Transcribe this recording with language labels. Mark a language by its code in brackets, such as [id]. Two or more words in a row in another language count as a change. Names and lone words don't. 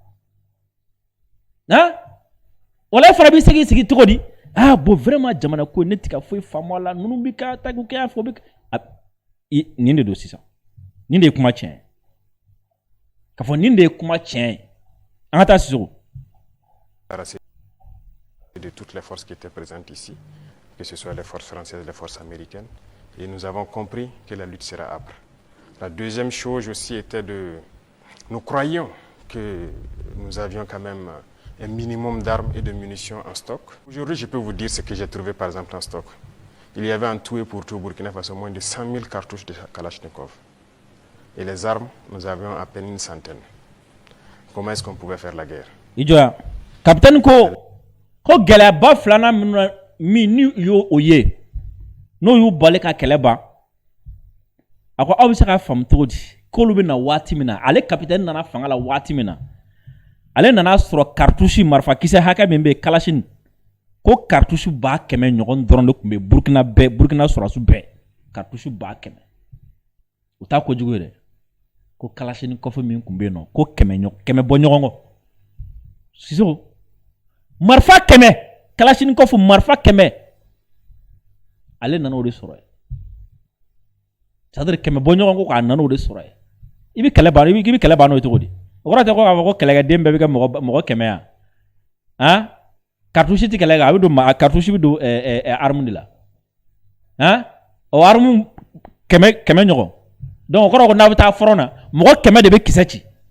[bm] wala e fana b'i sigi cogo di [fr] bon vraiment [bm] jamana ko ne tɛ ka foyi faamu a la ninnu bɛ ka tagu kɛ yan fɔ bɛ nin de don sisan nin de ye kuma tiɲɛ ye k'a fɔ nin de ye kuma tiɲɛ ye an ka taa Sisoko [fr] de toutes les forces qui étaient présentes ici, que ce soit les forces françaises, les forces américaines, et nous avons compris que la lutte sera âpre. La deuxième chose aussi était nous croyions que nous avions quand même un minimum d'armes et de munitions en stock. Aujourd'hui, je peux vous dire ce que j'ai trouvé par exemple en stock. Il y avait en tout et pour tout au Burkina Faso moins de 100 000 cartouches de Kalachnikov. Et les armes, nous avions à peine une centaine. Comment est-ce qu'on pouvait faire la guerre? [bm] Ijoa, capitaine ko gɛlɛyaba filanan min ni y'o o ye n'o y'u bali ka kɛlɛ ban a ko aw bɛ se ka faamu cogo di k'olu bɛ na waati min na ale capitaine nana fanga la waati min na ale nana sɔrɔ cartouche marifakisɛ hakɛ min bɛ yen Kalachnikov ko cartouche 100 ɲɔgɔn dɔrɔn de tun bɛ Burkina sɔrɔsiw bɛɛ cartouche 100 o t'a kojugu ye dɛ ko Kalachnikov min tun bɛ yen nɔ ko 100 bɔ ɲɔgɔn kɔ Sisoko marifa 100 Kalachnikov marifa 100 ale nana o de sɔrɔ [fr] c'est-à-dire [bm] kɛmɛ bɔ ɲɔgɔn ko k'a nana o de sɔrɔ ye i bɛ kɛlɛ ban i bɛ kɛlɛ ban n'o ye cogo di o kɔrɔ tɛ ko k'a fɔ ko kɛlɛkɛden bɛɛ bɛ kɛ mɔgɔ kɛmɛ yan han cartouche tɛ kɛlɛ kan a bɛ don cartouche bɛ don [fr] arme de [bm] la han o arme kɛmɛ ɲɔgɔn donc o kɔrɔ ko n'a bɛ taa front na mɔgɔ kɛmɛ de bɛ kisɛ ci